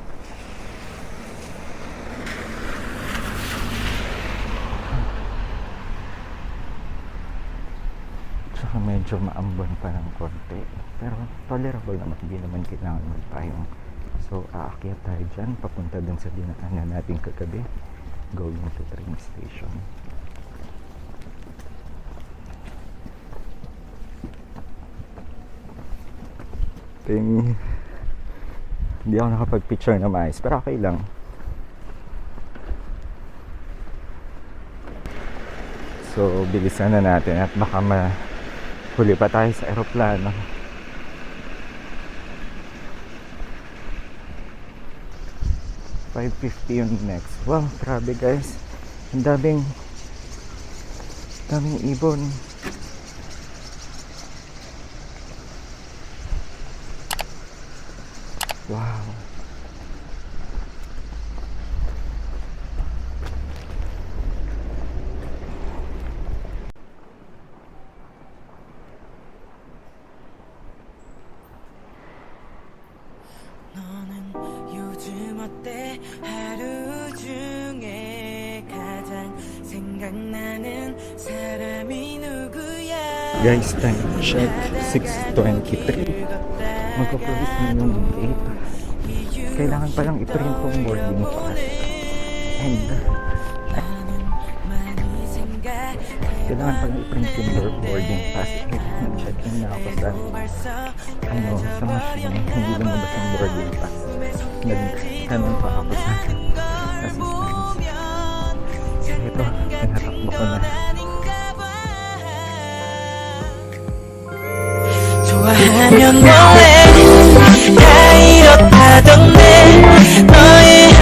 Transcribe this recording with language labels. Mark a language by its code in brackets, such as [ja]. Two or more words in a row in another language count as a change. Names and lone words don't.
[tl] Tsaka medyo maambon pa ng konti, pero tolerable naman, hindi naman kailangan magpayong. So aakyat tayo dyan papunta dun sa dinaanan natin kagabi, [en] going to train station. [tl] Hindi ako nakapag-picture na maayos, pero okay lang. So bilisan na natin at baka mahuli pa tayo sa aeroplano. $5.50 yung next. Wow, grabe guys, ang daming ibon. Wow. [ko] 너는 요즘 어때? 하루 중에 가장 생각나는 사람이 누구야? [en] Guys, time check 6:23. [tl] Magpo-produce na yung 8. Kailangan palang i-print yung [en] boarding pass. [tl] And kailangan palang i-print yung [en] boarding pass. [tl] Nag- [en] check in [tl] na ako sa machine. Hindi lumabas yung [en] boarding pass. [tl] Nagtanong pa ako sa assistants. Ito, tinatakbo ko na. [ko] 좋아하면 뭐해 다 이렇다던데 너의